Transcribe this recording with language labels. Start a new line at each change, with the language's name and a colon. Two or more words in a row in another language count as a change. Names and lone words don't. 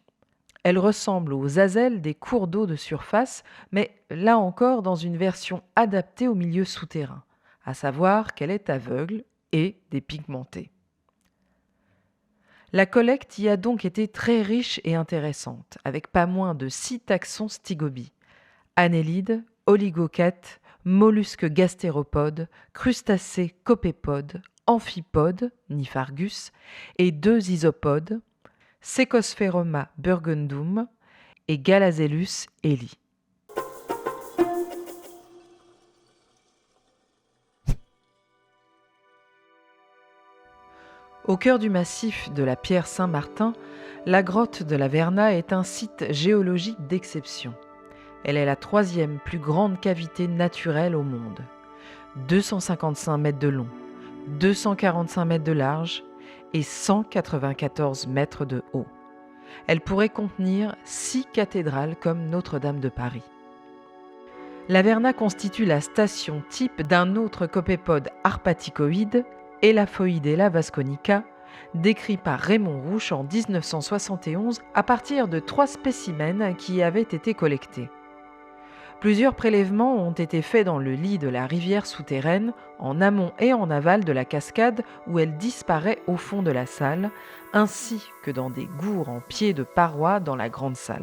French: Elle ressemble aux azelles des cours d'eau de surface, mais là encore dans une version adaptée au milieu souterrain, à savoir qu'elle est aveugle et dépigmentée. La collecte y a donc été très riche et intéressante, avec pas moins de 6 taxons Stygobies: annélides, oligochètes, mollusques gastéropodes, crustacés copépodes, amphipodes, Niphargus, et 2 isopodes, Secospheroma burgundum et Galazellus eli. Au cœur du massif de la Pierre Saint-Martin, la grotte de la Verna est un site géologique d'exception. Elle est la 3e plus grande cavité naturelle au monde. 255 mètres de long, 245 mètres de large et 194 mètres de haut. Elle pourrait contenir 6 cathédrales comme Notre-Dame de Paris. La Verna constitue la station type d'un autre copépode arpaticoïde, Elaphoidella vasconica, décrit par Raymond Rouche en 1971 à partir de 3 spécimens qui y avaient été collectés. Plusieurs prélèvements ont été faits dans le lit de la rivière souterraine, en amont et en aval de la cascade où elle disparaît au fond de la salle, ainsi que dans des gourds en pied de paroi dans la grande salle.